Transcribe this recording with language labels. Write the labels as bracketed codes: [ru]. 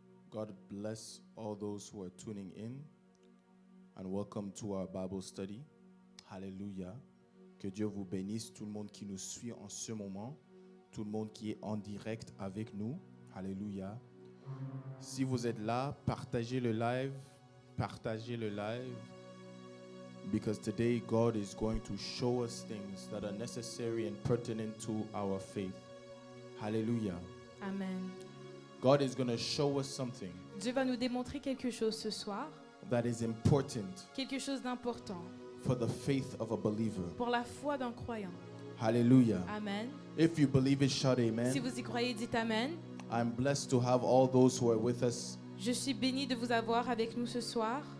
[en] God bless all those who are tuning in and welcome to our Bible study. Hallelujah. [fr] Que Dieu vous bénisse, tout le monde qui nous suit en ce moment, tout le monde qui est en direct avec nous. Alléluia. Si vous êtes là, partagez le live. Partagez le live. [en] Because today God is going to show us things that are necessary and pertinent to our faith. Hallelujah. Amen. God is going to show us something [fr] Dieu va nous démontrer quelque chose ce soir, [en] that is important [fr] quelque chose d'important [en] for the faith of a believer. [fr] pour la foi d'un croyant. Hallelujah. Amen. [en] If you believe it, shout [fr] Si [en] amen. [fr] vous y croyez, dites Amen. [en] I'm blessed to have all those who are with us, [fr] Je suis bénie de vous avoir avec nous ce soir,